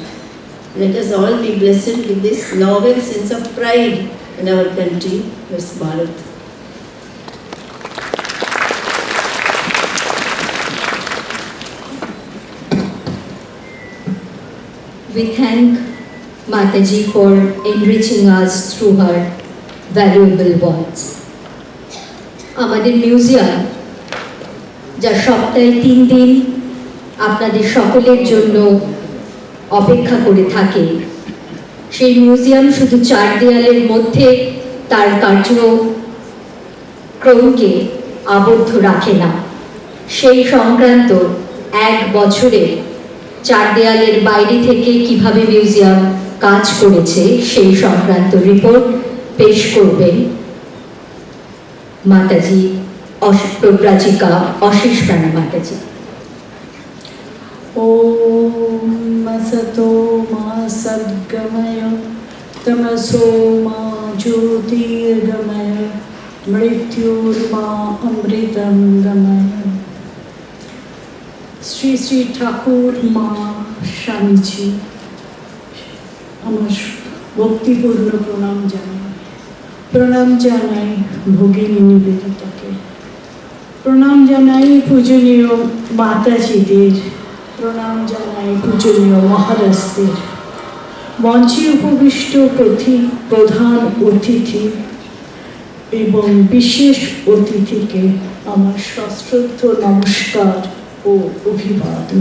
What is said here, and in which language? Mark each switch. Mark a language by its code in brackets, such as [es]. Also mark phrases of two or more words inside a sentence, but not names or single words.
[en] Let us all be blessed with this novel sense of pride in our country, West Bharat. We thank Mataji for enriching us through her valuable words. [bn] আমাদের মিউজিয়াম যা সপ্তাহে 3 দিন আপনাদের সকলের জন্য অপেক্ষা করে থাকে, সেই মিউজিয়াম শুধু 4 দেয়ালের মধ্যে তার কার্যক্রমকে আবদ্ধ রাখে না, সেই সংক্রান্ত 1 বছরে 4 দেয়ালের বাইরে থেকে কিভাবে মিউজিয়াম কাজ করেছে সেই সংক্রান্ত রিপোর্ট পেশ করবেন মাতাজি প্রব্রাজিকা অশেষ প্রাণা মাতাজি। [sa] ओम असतो मा सद्गमय तमसो मा ज्योतिर्गमय मृत्युर्मा अमृतं गमय। [bn] শ্রী শ্রী ঠাকুর মা স্বামীজি আমার ভক্তিপূর্ণ প্রণাম জানাই ভগিনী নিবেদিতাকে, প্রণাম জানাই পূজনীয় মাতাজিদের, প্রণাম জানাই পূজনীয় মহারাজদের, মঞ্চে উপবিষ্ট প্রধান অতিথি এবং বিশেষ অতিথিকে আমার সশ্রদ্ধ নমস্কার ও অভিবাদন।